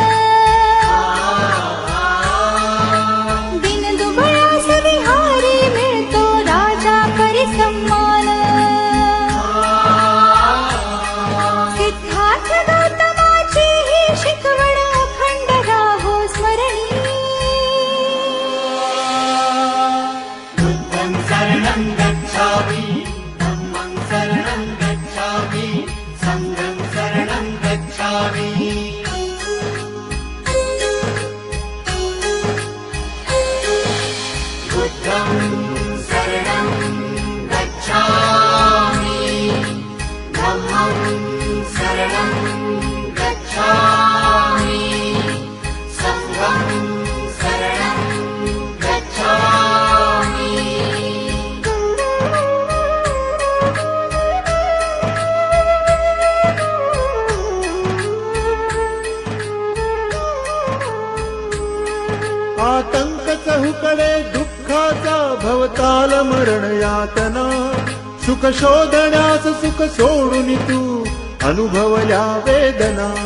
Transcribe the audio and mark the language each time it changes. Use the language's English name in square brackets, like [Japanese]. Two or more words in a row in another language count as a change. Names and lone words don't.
[Marathi] दिन दुबळास विहारी मिळतो राजा करी सम्मान सिद्धार्थ गौतमाची ही शिकवण अखंड राहो स्मरणी [Pali] बुद्धं शरणं गच्छामि धम्मं शरणं गच्छामि संघं शरणं गच्छामि बुद्धं शरणं गच्छामि धम्मं शरणं गच्छामि संघं शरणं गच्छामि [Marathi] आतंक चहुकडे दुःखाचा भवताल मरण यातना सुख शोधण्यास सुख सोडून तू अनुभवल्या वेदना